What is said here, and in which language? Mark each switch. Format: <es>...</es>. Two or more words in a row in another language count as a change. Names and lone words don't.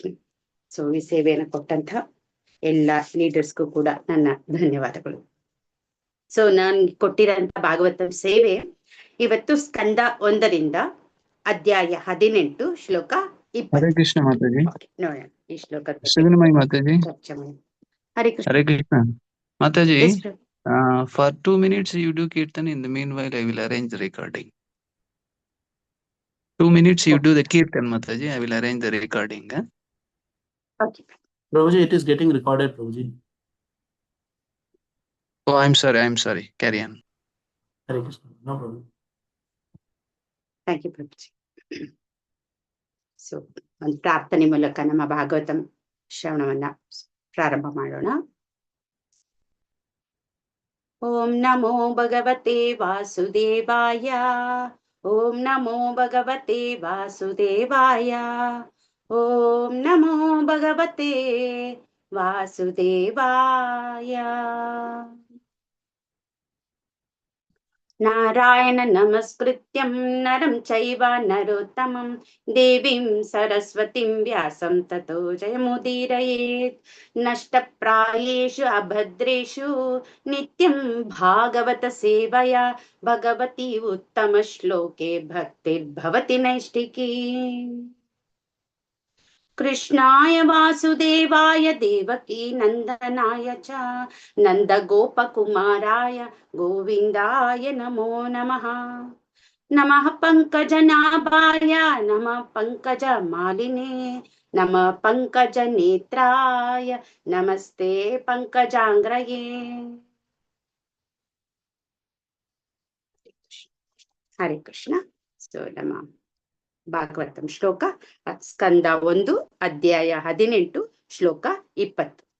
<kn>ಸೊ ಈ ಸೇವೆಯನ್ನು ಕೊಟ್ಟಂತ ಎಲ್ಲ ಲೀಡರ್ಸ್ಗೂ ಕೂಡ ನನ್ನ ಧನ್ಯವಾದಗಳು. ಸೊ ನಾನ್ ಕೊಟ್ಟಿರೋಂತ ಭಾಗವತ ಸೇವೆ ಇವತ್ತು ಸ್ಕಂದ 1ರಿಂದ ಅಧ್ಯಾಯ 18 ಶ್ಲೋಕ 20. ಹರೇ ಕೃಷ್ಣ ಮಾತಾಜಿ. ನೋಡೋಣ ಈ ಶ್ಲೋಕ ಮಾತಾಜಿ. ಚರ್ಚೆ ಮಾಡಿ. ಹರೇ ಕೃಷ್ಣ. ಹರೇ ಕೃಷ್ಣ ಮಾತಾಜಿ.</kn> <en>Yes, For 2 minutes you do kirtan. In the meanwhile I will arrange the recording. 2 minutes you do the kirtan, Mataji. I will arrange the recording. Okay. Prabhuji, it is getting recorded, Prabhuji. Oh, I'm sorry. Carry on. Hare Krishna. No problem. Thank you, Prabhuji.</en> <kn>ಸೊ ಒಂದು ಪ್ರಾರ್ಥನೆ ಮೂಲಕ ನಮ್ಮ ಭಾಗವತಂ ಶ್ರವಣವನ್ನ ಪ್ರಾರಂಭ ಮಾಡೋಣ.</kn> <sa>ಓಂ ನಮೋ ಭಗವತೆ ವಾಸುದೇವಾಯ. ಓಂ ನಮೋ ಭಗವತೆ ವಾಸುದೇವಾಯ. ಓಂ ನಮೋ ಭಗವತೆ ವಾಸುದೇವಾಯ. ನಾರಾಯಣ ನಮಸ್ಕೃತ್ಯಂ ನರಂ ಚೈವ ನರೋತ್ತಮಂ ದೇವೀಂ ಸರಸ್ವತಿಂ ವ್ಯಾಸಂ ತತೋ ಜಯಮುದೀರಯೇತ್. ನಷ್ಟಪ್ರಾಯೇಷು ಅಭದ್ರೇಷು ನಿತ್ಯಂ ಭಾಗವತ ಸೇವಯಾ ಭಗವತಿ ಉತ್ತಮ ಶ್ಲೋಕೆ ಭಕ್ತಿರ್ಭವತಿ ನೈಷ್ಠಿಕೀ. ಕೃಷ್ಣಾಯ ವಾಸುದೇವಾಯ ದೇವಕೀ ನಂದನಾಯ ಚ ನಂದ ಗೋಪಕುಮಾರಾಯ ಗೋವಿಂದಾಯ ನಮೋ ನಮಃ. ನಮಃ ಪಂಕಜನಾಭಾಯ ನಮಃ ಪಂಕಜ ಮಾಲಿನೇ ನಮಃ ಪಂಕಜ ನೇತ್ರಾಯ ನಮಸ್ತೆ ಪಂಕಜಾಂಗ್ರಯೇ.</sa> <kn>ಹರೇ ಕೃಷ್ಣ. ಸೊ ನಮ್ಮ ಭಾಗವತಂ ಶ್ಲೋಕ ಸ್ಕಂದ 1 ಅಧ್ಯಾಯ 18 ಶ್ಲೋಕ 20.</kn>